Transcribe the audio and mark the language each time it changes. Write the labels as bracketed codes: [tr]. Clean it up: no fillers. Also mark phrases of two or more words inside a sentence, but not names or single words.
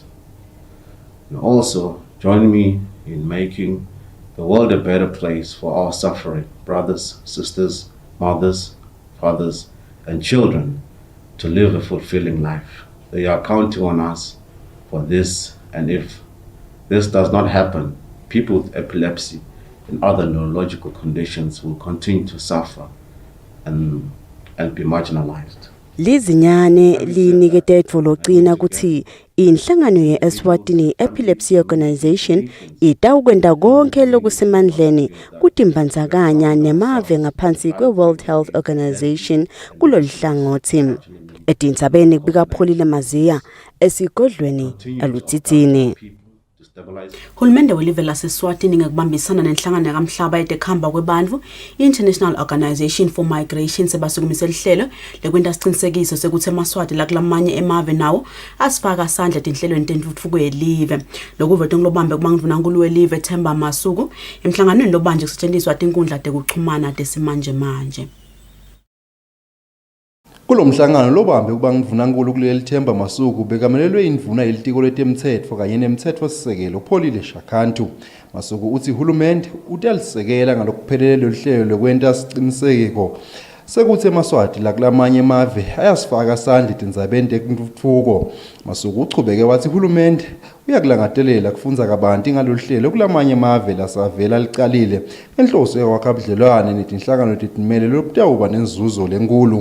[en] And also join me in making the world a better place for our suffering brothers, sisters, mothers, fathers, and children to live a fulfilling life. They are counting on us for this, and if this does not happen, people with epilepsy and other neurological conditions will continue to suffer and be marginalized. [ss] Lizinyane linikete tfologcina kuthi inhlangano ye-Eswatini Epilepsy Organization itawukwenda konke lokusemandleni kutimbandzakanya nemave ngaphansi kwe-World Health Organization kuloluhlangothi. Etindzabeni bikapholile Maziya esigodlweni elutsitsini. Hulumende welive laseSwatini ngekubambisana nenhlangano yakamhlaba ekhamba kwebantfu International Organization for Migration sebasukumise lihlelo lekwenta siqinisekiso sekuthi eMaswati la kulamanye emave nawo asifaka isandla etinhlelweni tentuthuko yelive. Lokuvete ngilobambe kubanguvunankulu welive Themba Masuku emhlanganweni lobanje kusetshenziswa tinkundla tekuxhumana tesimanje manje. Kulomhlangano lobambe kubanguvunankulu kuleli Themba Masuku bekamelelwe indvuna yelitiko letemtsetfo kanye nemtsetfo sisekelo Pholile Shakhantu. Masuku uthi uhulumende utalisekela ngalokuphelele lohlelo lokwenta siqiniseko sekuthi eMaswati la kulamanye emave ayasifaka isandla etindzabeni tentuthuko. Masuku uchubeke wathi uhulumende uyakulangatelela kufunza kabanti ngalohlelo kulamanye emave lasavela licalile enhloso yokwakha ubudlelwane netinhlangano tetimele lobutawuba nenzuzo lenkulu.